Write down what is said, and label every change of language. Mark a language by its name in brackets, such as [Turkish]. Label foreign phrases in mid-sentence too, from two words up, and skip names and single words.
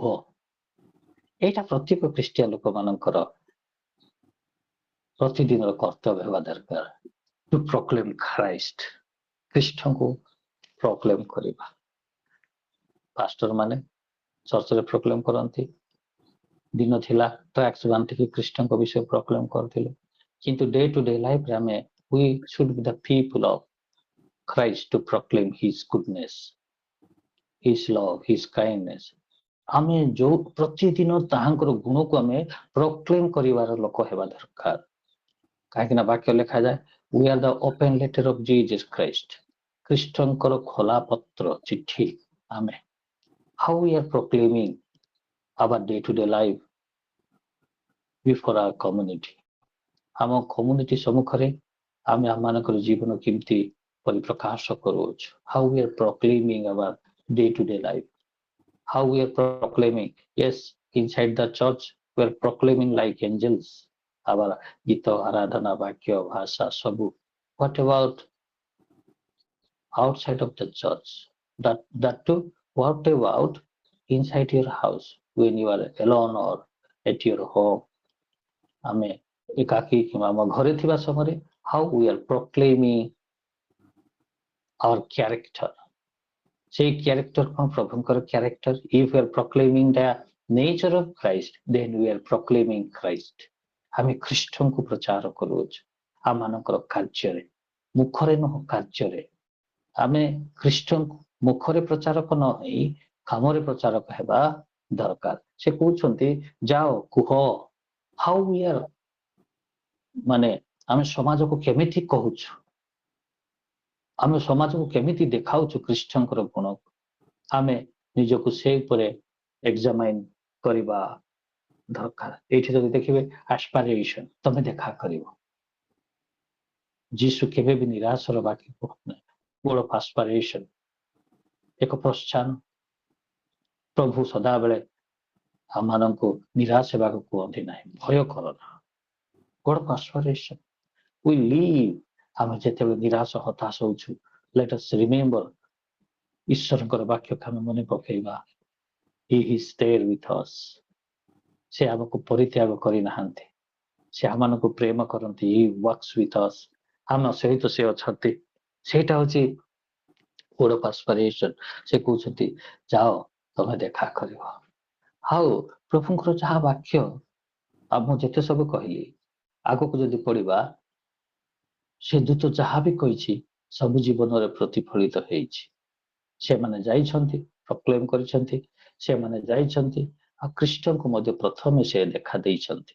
[Odia] ଏଇଟା ପ୍ରତ୍ୟେକ ଖ୍ରୀଷ୍ଟିଆନ ଲୋକମାନଙ୍କର ପ୍ରତିଦିନର କର୍ତ୍ତବ୍ୟ ହେବା ଦରକାର। [English] to proclaim Christ, [Odia] ଖ୍ରୀଷ୍ଟଙ୍କୁ ପ୍ରୋକ୍ଲେମ କରିବା। ପାଷ୍ଟର ମାନେ ଚର୍ଚ୍ଚରେ ପ୍ରୋକ୍ଲେମ କରନ୍ତି, ଦିନ ଥିଲା ଟ୍ରାକ୍ସ ବାନ୍ଧିକି ଖ୍ରୀଷ୍ଟଙ୍କ ବିଷୟ ପ୍ରୋକ୍ଲେମ କରୁଥିଲେ, କିନ୍ତୁ [English] day to day [Odia] ଲାଇଫରେ ଆମେ [English] we should be the people of Christ to proclaim his goodness, his love, his kindness. [Odia] ଆମେ ଯୋଉ ପ୍ରତିଦିନ ତାହାଙ୍କର ଗୁଣକୁ ଆମେ ପ୍ରୋକ୍ଲେମ କରିବାର ଲୋକ ହେବା ଦରକାର। କାହିଁକି ନା ବାକ୍ୟ ଲେଖାଯାଏ [English] we are the open letter of Jesus Christ, [Odia] ଖ୍ରୀଷ୍ଟଙ୍କର ଖୋଲା ପତ୍ର ଚିଠି। [English] ଆମେ how we are proclaiming our day to day life before our community, [Odia] ଆମ କମ୍ୟୁନିଟି ସମ୍ମୁଖରେ ଆମେ ଆମମାନଙ୍କର ଜୀବନ କେମିତି ପରିପ୍ରକାଶ କରୁଅଛୁ। [English] how we are proclaiming our day to day life, how we are proclaiming, yes, inside the church we are proclaiming like angels, our [Odia] ଗୀତ, ଆରାଧନା, ବାକ୍ୟ, ଭାଷା ସବୁ। [English] what about outside of the church? that too, what about inside your house when you are alone or at your home? [Odia] ଆମେ ଏକାକୀ କିମ୍ବା ଆମ ଘରେ ଥିବା ସମୟରେ [English] how we are proclaiming our character, [Odia] ସେଇ କ୍ୟାରେକ୍ଟର କଣ? ପ୍ରଭୁଙ୍କର କ୍ୟାରେକ୍ଟର। [English] if we are proclaiming the nature of Christ, then we are proclaiming Christ. [Odia] ଆମେ ଖ୍ରୀଷ୍ଟଙ୍କୁ ପ୍ରଚାର କରୁଅଛୁ ଆମମାନଙ୍କର କାର୍ଯ୍ୟରେ, ମୁଖରେ ନୁହଁ କାର୍ଯ୍ୟରେ। ଆମେ ଖ୍ରୀଷ୍ଟଙ୍କୁ ମୁଖରେ ପ୍ରଚାରକ ନ ହେଇ କାମରେ ପ୍ରଚାରକ ହେବା ଦରକାର। ସେ କହୁଛନ୍ତି ଯାଅ କୁହ। [English] how we are, [Odia] ମାନେ ଆମେ ସମାଜକୁ କେମିତି କହୁଛୁ, ଆମେ ସମାଜକୁ କେମିତି ଦେଖାଉଛୁ ଖ୍ରୀଷ୍ଟଙ୍କର ଗୁଣକୁ, ଆମେ ନିଜକୁ ସେ ଉପରେ ଏକ୍ସାମାଇନ କରିବା ଦରକାର। ଏଇଠି ଯଦି ଦେଖିବେ ଆସ୍ପାରେସନ, ତମେ ଦେଖା କରିବ। ଯୀଶୁ କେବେ ବି ନିରାଶର ବାକ୍ୟ କହୁନାହିଁ। ବଡ ଆସ୍ପାରେସନ, ଏକ ପ୍ରୋତ୍ସାହନ। ପ୍ରଭୁ ସଦାବେଳେ ଆମମାନଙ୍କୁ ନିରାଶ ହେବାକୁ କୁହନ୍ତି ନାହିଁ, ଭୟ କର ନା। ବଡ ଆସ୍ପାରେସନ [English] we live, [Odia] ଆମେ ଯେତେବେଳେ ନିରାଶ ହତାଶ ହଉଛୁ, [English] let us remember [Odia] ଈଶ୍ୱରଙ୍କର ବାକ୍ୟକୁ ଆମେ ମନେ ପକେଇବା, [English] he is there with us, [Odia] ସେ ଆମକୁ ପରିତ୍ୟାଗ କରିନାହାନ୍ତି, ସେ ଆମମାନଙ୍କୁ ପ୍ରେମ କରନ୍ତି, [English] he works with us, [Odia] ଆମ ସହିତ ସେ ଅଛନ୍ତି। ସେଇଟା ହଉଛି [English] word of aspiration। [Odia] ସେ କହୁଛନ୍ତି ଯାଅ ତମେ ଦେଖା କରିବ। ଆଉ ପ୍ରଭୁଙ୍କର ଯାହା ବାକ୍ୟ, ଆଉ ମୁଁ ଯେତେ ସବୁ କହିଲି, ଆଗକୁ ଯଦି ପଢିବା ସେ ଦୂତ ଯାହା ବି କହିଛି ସବୁ ଜୀବନରେ ପ୍ରତିଫଳିତ ହେଇଛି। ସେମାନେ ଯାଇଛନ୍ତି, ପ୍ରକ୍ଲେମ କରିଛନ୍ତି, ସେମାନେ ଯାଇଛନ୍ତି ଆଉ ଖ୍ରୀଷ୍ଟଙ୍କୁ ମଧ୍ୟ ପ୍ରଥମେ ସେ ଦେଖା ଦେଇଛନ୍ତି।